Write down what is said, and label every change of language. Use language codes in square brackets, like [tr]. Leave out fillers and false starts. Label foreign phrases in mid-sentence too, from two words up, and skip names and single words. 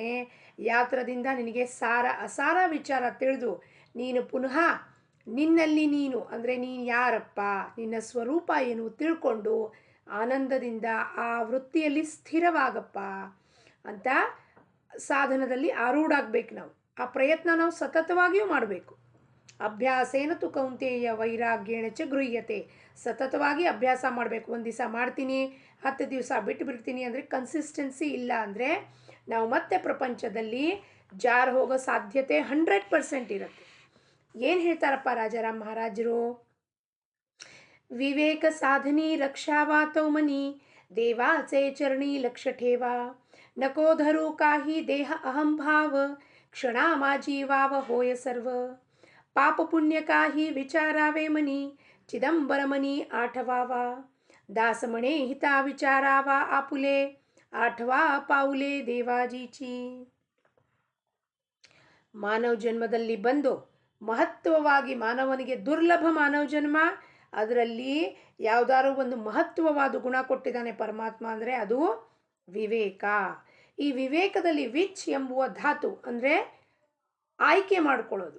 [kn] ಯಾತ್ರದಿಂದ ನಿನಗೆ ಸಾರ ಅಸಾರ ವಿಚಾರ ತಿಳಿದು ನೀನು ಪುನಃ ನಿನ್ನಲ್ಲಿ ನೀನು ಅಂದರೆ ನೀನು ಯಾರಪ್ಪ, ನಿನ್ನ ಸ್ವರೂಪ ಏನು ತಿಳ್ಕೊಂಡು ಆನಂದದಿಂದ ಆ ವೃತ್ತಿಯಲ್ಲಿ ಸ್ಥಿರವಾಗಪ್ಪ ಅಂತ ಸಾಧನದಲ್ಲಿ ಆರೂಢಾಗಬೇಕು. ನಾವು ಆ ಪ್ರಯತ್ನ ನಾವು ಸತತವಾಗಿಯೂ ಮಾಡಬೇಕು. [sa] ಅಭ್ಯಾಸೇನ ತು ಕೌಂತೆಯ ವೈರಾಗ್ಯೇಣ ಚ ಗೃಹ್ಯತೆ. [kn] ಸತತವಾಗಿ ಅಭ್ಯಾಸ ಮಾಡಬೇಕು. ಒಂದು ದಿವಸ ಮಾಡ್ತೀನಿ, 10 ದಿವಸ ಬಿಟ್ಟು ಬಿಡ್ತೀನಿ ಅಂದರೆ ಕನ್ಸಿಸ್ಟೆನ್ಸಿ ಇಲ್ಲ ಅಂದರೆ ನಾವು ಮತ್ತೆ ಪ್ರಪಂಚದಲ್ಲಿ ಜಾರು ಹೋಗೋ ಸಾಧ್ಯತೆ 100% ಇರುತ್ತೆ. ಏನು ಹೇಳ್ತಾರಪ್ಪ ರಾಜಾರಾಮ್ ಮಹಾರಾಜರು? [mr] विवेक साधनी रक्षावातौ मनी देवाचे चरणी लक्ष्य ठेवा नको धरू काही देह अहंभाव क्षणा जीवाव होय सर्व पाप पुण्य काही विचारावे मनी चिदंबर मनी आठवावा दास म्हणे हिता विचारावा आपुले आठवा पाऊले देवाजीची. [kn] ಮಾನವ ಜನ್ಮದಲ್ಲಿ ಬಂದು ಮಹತ್ವವಾಗಿ ಮಾನವನಿಗೆ ದುರ್ಲಭ ಮಾನವ ಜನ್ಮ, ಅದರಲ್ಲಿ ಯಾವುದಾದ್ರು ಒಂದು ಮಹತ್ವವಾದ ಗುಣ ಕೊಟ್ಟಿದ್ದಾನೆ ಪರಮಾತ್ಮ ಅಂದರೆ ಅದು ವಿವೇಕ. ಈ ವಿವೇಕದಲ್ಲಿ ವಿಚ್ ಎಂಬುವ ಧಾತು ಅಂದರೆ ಆಯ್ಕೆ ಮಾಡ್ಕೊಳ್ಳೋದು.